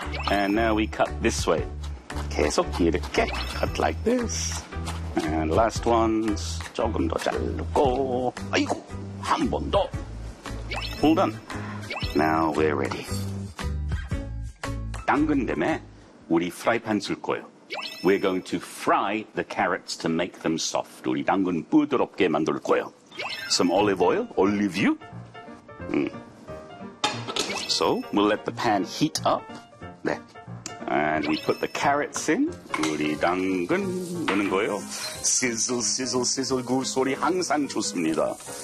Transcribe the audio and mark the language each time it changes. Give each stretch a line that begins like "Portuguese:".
English: And now we cut this way.
Korean: 계속 이렇게
English: cut like this. And last ones
Korean: 조금 더 자르고. 아이고, 한 번 더.
English: All done. Now we're ready.
Korean: 당근 때문에 우리 프라이팬 쓸 거예요.
English: We're going to fry the carrots to make them soft.
Korean: 우리 당근 부드럽게 만들 거예요.
English: Some olive oil, olive oil. So we'll let the pan heat up. 네. And we put the carrots in.
Korean: 우리 당근 넣는 거예요.
English: Sizzle, sizzle, sizzle.
Korean: 굴 소리 항상 좋습니다.